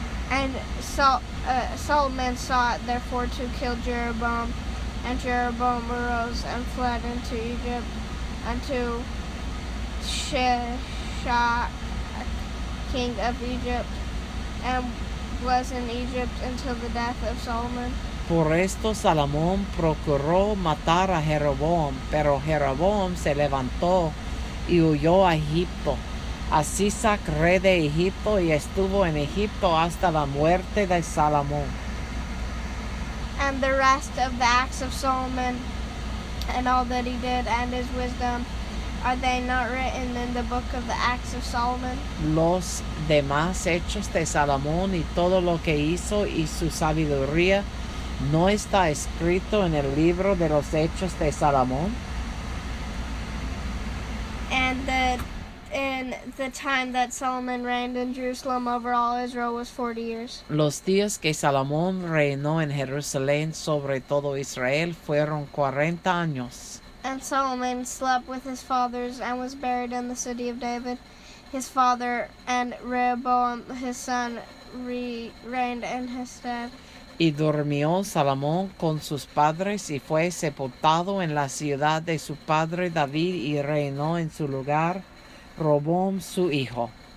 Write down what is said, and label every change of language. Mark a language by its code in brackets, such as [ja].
[en] And Solomon sought therefore to kill Jeroboam, and Jeroboam arose and fled into Egypt, unto Shema, king of Egypt, and was in Egypt until the death of Solomon. [es] Por esto Salomón procuró matar a Jeroboam, pero Jeroboam se levantó y huyó a Egipto. Así rey de Egipto, y estuvo en Egipto hasta la muerte de Salomón. [en] And the rest of the acts of Solomon, and all that he did, and his wisdom, are they not written in the book of the acts of Solomon? [es] Los demás hechos de Salomón y todo lo que hizo y su sabiduría, ¿no está escrito en el libro de los hechos de Salomón? [en] And in the time that Solomon reigned in Jerusalem over all Israel was 40 years. [es] Los días que Salomón reinó en Jerusalén sobre todo Israel fueron 40 años. [en] And Solomon slept with his fathers, and was buried in the city of David his father, and Rehoboam his son reigned in his stead. [es] Y durmió Salomón con sus padres, y fue sepultado en la ciudad de su padre David, y reinó en su lugar Roboam su hijo.